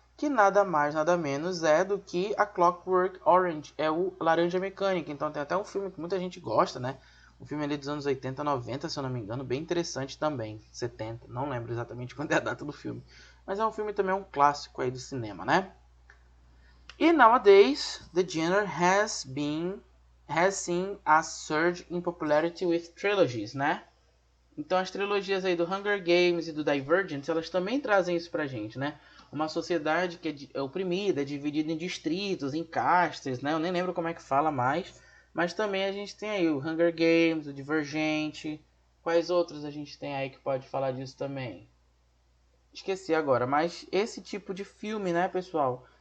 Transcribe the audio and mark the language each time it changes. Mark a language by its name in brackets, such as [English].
[Portuguese] Que nada mais, nada menos é do que a Clockwork Orange, é o Laranja Mecânica. Então tem até um filme que muita gente gosta, né? Um filme ali dos anos 80, 90, se eu não me engano, bem interessante também, 70, não lembro exatamente quando é a data do filme. Mas é um filme também, um clássico aí do cinema, né? [English] E nowadays, the genre has seen a surge in popularity with trilogies, né? [Portuguese] Então as trilogias aí do Hunger Games e do Divergent, elas também trazem isso pra gente, né? Uma sociedade que é oprimida, é dividida em distritos, em castas, né? Eu nem lembro como é que fala mais. Mas também a gente tem aí o Hunger Games, o Divergente. Quais outros a gente tem aí que pode falar disso também? Esqueci agora, mas esse tipo de filme, né, pessoal?